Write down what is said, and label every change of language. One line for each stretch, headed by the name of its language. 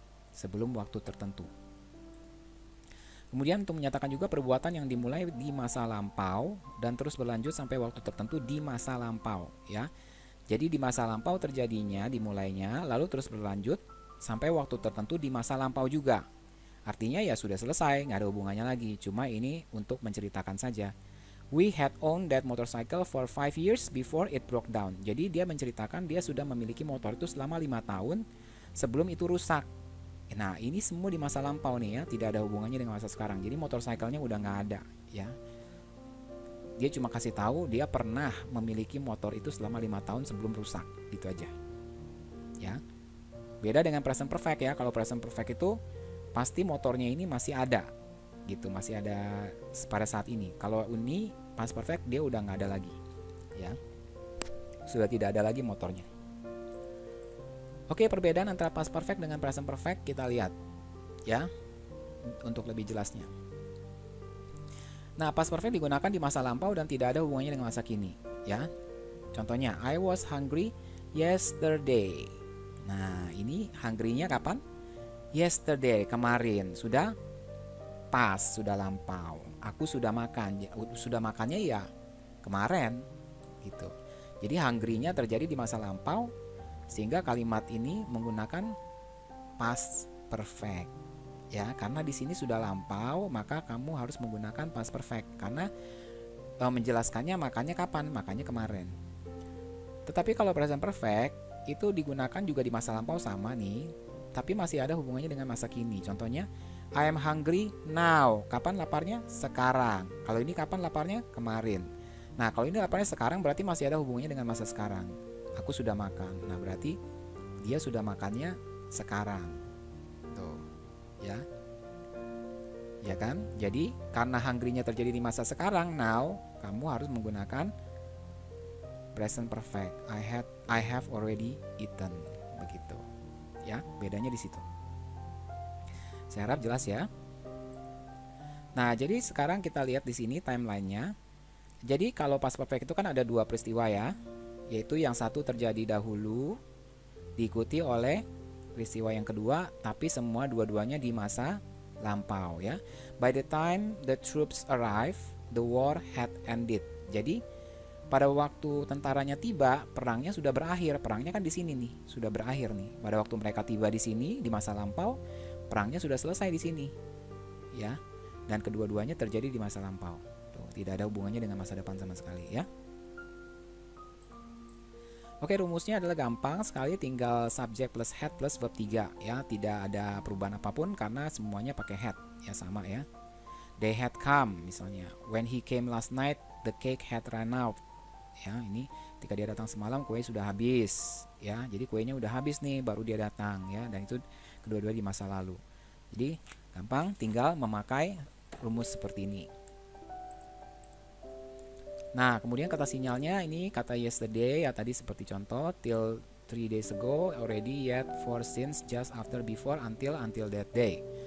Indonesian: Sebelum waktu tertentu. Kemudian untuk menyatakan juga perbuatan yang dimulai di masa lampau dan terus berlanjut sampai waktu tertentu di masa lampau, ya. Jadi di masa lampau dimulainya lalu terus berlanjut sampai waktu tertentu di masa lampau juga. Artinya ya sudah selesai, nggak ada hubungannya lagi. Cuma ini untuk menceritakan saja.
English: We had owned that motorcycle for 5 years before it broke down.
Indonesian: Jadi dia menceritakan dia sudah memiliki motor itu selama 5 tahun sebelum itu rusak. Nah ini semua di masa lampau nih ya, tidak ada hubungannya dengan masa sekarang. Jadi motorcycle-nya udah nggak ada, ya. Dia cuma kasih tahu dia pernah memiliki motor itu selama 5 tahun sebelum rusak, gitu aja, ya. Beda dengan present perfect ya. Kalau present perfect itu pasti motornya ini masih ada, gitu, masih ada pada saat ini. Kalau ini past perfect dia udah nggak ada lagi, ya. Sudah tidak ada lagi motornya. Oke, perbedaan antara past perfect dengan present perfect kita lihat, ya, untuk lebih jelasnya. Nah, past perfect digunakan di masa lampau dan tidak ada hubungannya dengan masa kini, ya.
English: Contohnya, I was hungry yesterday.
Indonesian: Nah, ini hungry-nya kapan? Yesterday, kemarin. Sudah past, sudah lampau. Aku sudah makan. Sudah makannya ya kemarin, gitu. Jadi hungry-nya terjadi di masa lampau. Sehingga kalimat ini menggunakan past perfect, ya, karena di sini sudah lampau, maka kamu harus menggunakan past perfect karena menjelaskannya makanya kapan, makanya kemarin. Tetapi kalau present perfect itu digunakan juga di masa lampau sama nih, tapi masih ada hubungannya dengan masa kini.
English: Contohnya, I am hungry now.
Indonesian: Kapan laparnya? Sekarang. Kalau ini kapan laparnya? Kemarin. Nah, kalau ini laparnya sekarang berarti masih ada hubungannya dengan masa sekarang. Aku sudah makan. Nah, berarti dia sudah makannya sekarang. Tuh, ya. Ya kan? Jadi, karena hungry-nya terjadi di masa sekarang, now, kamu harus menggunakan present perfect.
English: I have already eaten.
Indonesian: Begitu. Ya, bedanya di situ. Saya harap jelas ya. Nah, jadi sekarang kita lihat di sini timelinenya. Jadi, kalau past perfect itu kan ada 2 peristiwa ya. Yaitu yang satu terjadi dahulu diikuti oleh peristiwa yang kedua, tapi semua dua-duanya di masa lampau ya.
English: By the time the troops arrive, the war had ended.
Indonesian: Jadi pada waktu tentaranya tiba, perangnya sudah berakhir. Perangnya kan di sini nih, sudah berakhir nih. Pada waktu mereka tiba di sini di masa lampau, perangnya sudah selesai di sini. Ya. Dan kedua-duanya terjadi di masa lampau. Tuh, tidak ada hubungannya dengan masa depan sama sekali ya. Oke, rumusnya adalah gampang sekali, tinggal subject plus had plus verb 3 ya, tidak ada perubahan apapun karena semuanya pakai had ya, sama ya.
English: They had come misalnya. When he came last night, the cake had run out.
Indonesian: Ya, ini ketika dia datang semalam kue sudah habis ya. Jadi kuenya udah habis nih baru dia datang ya, dan itu kedua-dua di masa lalu. Jadi gampang, tinggal memakai rumus seperti ini. Nah, kemudian kata sinyalnya ini kata yesterday ya, tadi seperti contoh, till 3 days ago, already, yet, for, since, just, after, before, until that day.